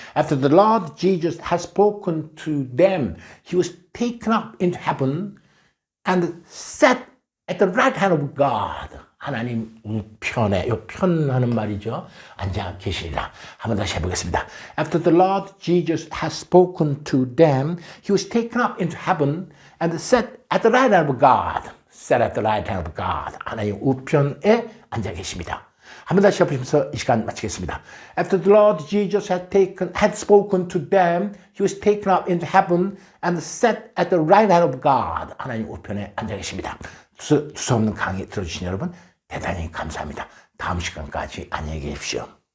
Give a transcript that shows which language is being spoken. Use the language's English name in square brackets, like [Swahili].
[English] After the Lord Jesus has spoken to them, he was taken up into heaven and sat at the right hand of God. [Korean] 하나님 우편에, 요 편하는 말이죠. 앉아 계시리라. 한번 다시 해보겠습니다. [English] After the Lord Jesus has spoken to them, he was taken up into heaven and sat at the right hand of God. Sat at the right hand of God. [Korean] 하나님 우편에 앉아 계십니다. 한번 다시 해보시면서 이 시간 마치겠습니다. [English] After the Lord Jesus had spoken to them, he was taken up into heaven and sat at the right hand of God. [Korean] 하나님 우편에 앉아 계십니다. 두서없는 강의 들어주신 여러분 대단히 감사합니다. 다음 시간까지 안녕히 계십시오.